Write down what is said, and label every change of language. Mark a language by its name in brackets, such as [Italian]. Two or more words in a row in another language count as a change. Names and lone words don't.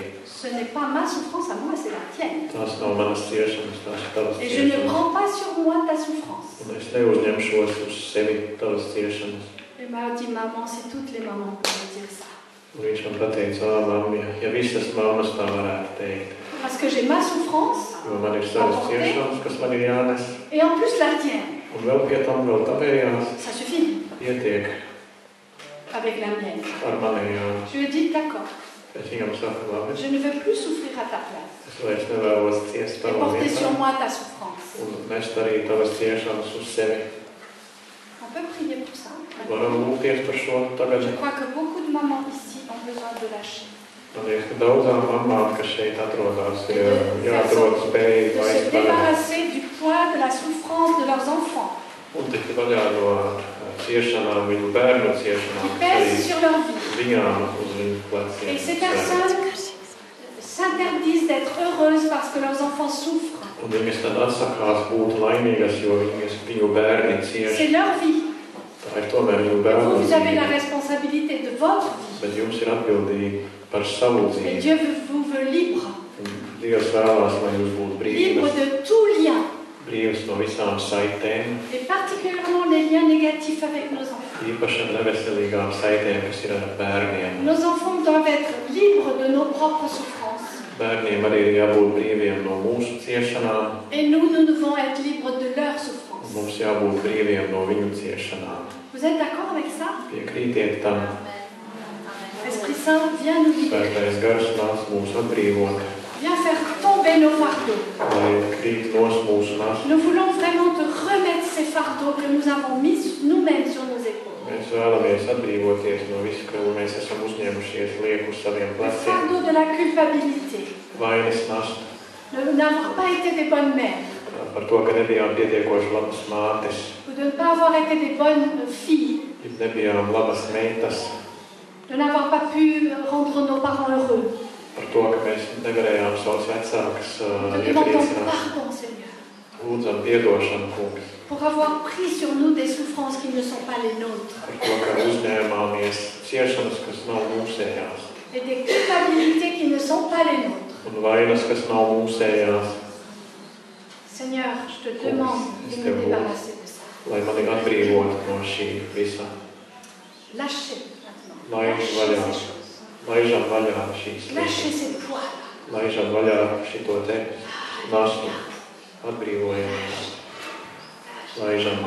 [French] Ce n'est pas ma souffrance à moi, c'est la tienne. [Latvian] Tās nav manas ciešanas, tās ir tavas [French] Et je ne [Latvian] ciešanas. [French] prends pas sur moi ta souffrance. [Latvian] Un es neuzņemšos uz sevi tavas ciešanas. [French] Il m'a dit, maman, si toutes les mamans pouvaient dire ça. [Latvian] Un viņš man pateica, mamma, ja visas mammas tā varētu teikt. [French] Parce que j'ai ma souffrance [Latvian] Jo man ir savas ciešanas, kas man ir jānes. [French] et en plus la tienne. [Latvian] Un vēl pie tam vēl tavējās [French] Ça suffit [Latvian] pietiek [French] avec la mienne. [Latvian] ar manējām. [French] Je lui ai dit, d'accord, [Latvian] Es viņam saku, labi, [French] je ne veux plus souffrir à ta place. [Latvian] es vairs nevēlos ciest [French] Et [Latvian] tavā [French] porter sur [Latvian] vietā. [French] moi ta souffrance. [Latvian] Un nest arī tavas ciešanas uz sevi. [French] On peut prier pour ça. [Latvian] Varam lūgties par šo tagad. [French] Je crois que beaucoup de mamans ici ont besoin de lâcher. [Latvian] Man liekas, ka daudzām mamām, kas šeit atrodas, ir jāatrod spēja [French] De se [Latvian] laist vaļā. [French] débarrasser du poids de la souffrance de leurs enfants [Latvian] Un tikt vaļā no ciešanām, viņu bērnu [French] qui [Latvian] ciešanām, [French] pèsent [Latvian] arī [French] sur leur vie. [Latvian] viņām uz viņu pleciem. [French] Et ces personnes s'interdisent d'être heureuses parce que leurs enfants souffrent. [Latvian] Un viņas tad atsakās būt laimīgas, jo viņu bērni cieš. [French] C'est leur vie. [Latvian] Tā ir tomēr viņu [French] Et [Latvian] bērnu [French] vous avez la [Latvian] dzīve. [French] responsabilité de votre vie. [Latvian] Bet jums ir atbildīgi par savu [French] Et [Latvian] dzīvi. [French] Dieu vous veut libre. [Latvian] Dievs vēlās, lai jūs būtu [French] Libre [Latvian] brīvas, [French] de tout lien. [Latvian] brīvas no visām saitēm, [French] Et particulièrement les liens négatifs avec nos enfants. [Latvian] īpaši ar neveselīgām saitēm, kas ir ar bērniem. [French] Nos enfants doivent être libres de nos propres souffrances. [Latvian] Bērniem arī ir jābūt brīviem no mūsu ciešanām, [French] Et nous devons être libres de leurs [Latvian] un [French] souffrances. [Latvian] mums jābūt brīviem no viņu ciešanām. [French] Vous êtes d'accord avec ça? [Latvian] Piekrītiet tam, [French] Esprit Saint, viens nous libérer. [Latvian] Svētais Gars nāc mūs atbrīvot, [French] Viens faire tomber nos fardeaux. [Latvian] lai krīt nos mūsu nastas. [French] Nous voulons vraiment te remettre ces fardeaux que nous avons mis nous-mêmes sur nos épaules. [Latvian] Mēs vēlamies atbrīvoties no visu, ko mēs esam uzņēmušies lieku uz saviem [French] Le [Latvian] pleciem. [French] fardeau de la culpabilité, [Latvian] Vainas nastu [French] de n'avoir pas été des bonnes mères, [Latvian] par to, ka nebijām pietiekoši labas mātes, [French] ou de ne pas avoir été des bonnes filles, [Latvian] ja nebijām labas meitas, [French] de n'avoir pas pu rendre nos parents heureux. [Latvian] par to, ka mēs nevarējām savus vecākus [French] Nous te demandons [Latvian] iepriecināt. [French] pardon, Seigneur, [Latvian] Lūdzam piedošanu, kungs, [French] pour avoir pris sur nous des souffrances qui ne sont pas les nôtres, [Latvian] par to, ka uzņēmāmies ciešanas, kas nav mūsējās, [French] et des culpabilités qui ne sont pas les nôtres. [Latvian] un vainas, kas nav mūsējās, [French] Seigneur, je te demande de me débarrasser de ça. [Latvian] lai mani atbrīvotu no šī visa. [French] Lâchez maintenant. Lâchez, Lâchez voilà. ces choses. [Latvian] Laižam vaļā šīs [French] Lâchez [Latvian] lietas, [French] ces poids. [Latvian] laižam vaļā šito te nastu, atbrīvojamies, laižam [French] On va